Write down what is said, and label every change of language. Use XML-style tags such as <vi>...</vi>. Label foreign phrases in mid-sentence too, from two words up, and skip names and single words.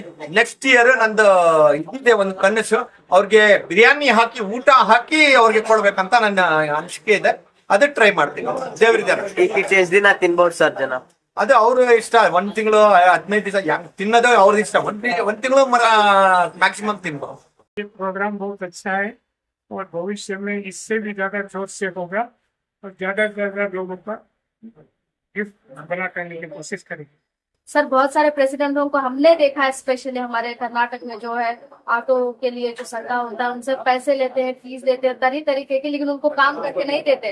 <en>next year</en> <kn>ನಂದು ಇದಿದೆ ಒಂದು ಕನಸು, ಅವ್ರಿಗೆ ಬಿರಿಯಾನಿ ಹಾಕಿ ಊಟ ಹಾಕಿ ಅವ್ರಿಗೆ ಕೊಡ್ಬೇಕಂತ ನನ್ನ ಅನಿಸಿಕೆ ಇದೆ. ಅದಕ್ಕೆ ಟ್ರೈ ಮಾಡ್ತೀನಿ. ದೇವ್ರಿದ್ದಾರೆ. ಎಷ್ಟು ದಿನ ತಿನ್ಬೋದು ಸರ್ ಜನ? ಅದು ಅವ್ರ ಇಷ್ಟ. 1 ತಿಂಗಳು 15 ದಿವಸ ತಿನ್ನೋದು ಅವ್ರದ್ದು ಇಷ್ಟ. 1 ತಿಂಗಳು मैक्सिमम ತಿನ್ಬೋದು.</kn> <hi>ये प्रोग्राम बहुत अच्छा है और भविष्य में इससे भी ज्यादा जोर से होगा और ज्यादा से ज्यादा लोगों का गिफ्ट बना करने की कोशिश करेंगे. सर, बहुत सारे प्रेसिडेंटों को हमने देखा है, स्पेशली हमारे कर्नाटक में जो है ऑटो के लिए जो संघा होता है उनसे पैसे लेते हैं, फीस लेते हैं तरीके के, लेकिन उनको काम करके नहीं देते.</hi>